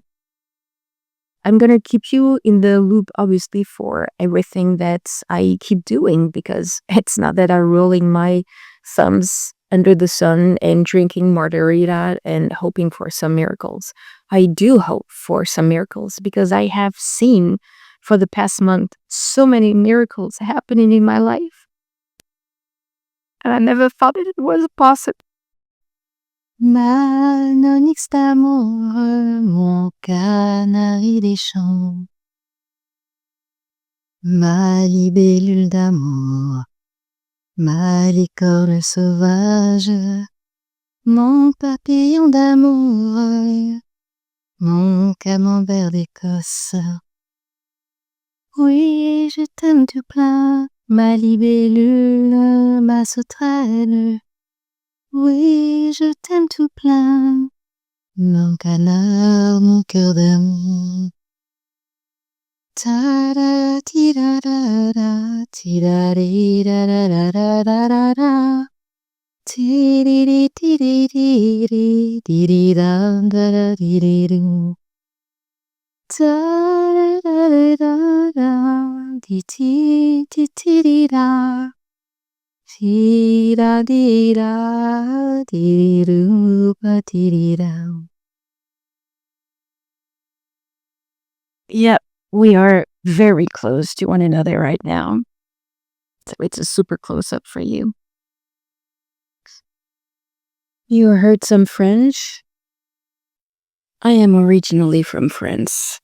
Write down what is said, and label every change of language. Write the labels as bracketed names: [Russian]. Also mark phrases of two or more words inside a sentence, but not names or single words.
[English] I'm going to keep you in the loop, obviously, for everything that I keep doing because it's not that I'm rolling my thumbs under the sun and drinking margarita and hoping for some miracles. I do hope for some miracles because I have seen for the past month so many miracles happening in my life. And I never thought it was possible. [French] Mon onyx d'amour, mon canari des champs, ma libellule d'amour, ma licorne sauvage, mon papillon d'amour, mon camembert d'Écosse. Oui, je t'aime tout plein, ma libellule, ma sauterelle. Oui, je t'aime tout plein, mon canard, mon cœur d'amour. Ta-da, ti-da-da-da, ti-da-di-da-da-da-da-da-da. Ti-di-di, ti-di-di-di, di-di-da-da-da-di-di-do. Ta-da-da-da-da, di-ti-ti-ti-di-da. Ti-da-di-da, di-di-do, ti-di-da. [English] Yep, we are very close to one another right now. So it's a super close up for you. You heard some French? I am originally from France.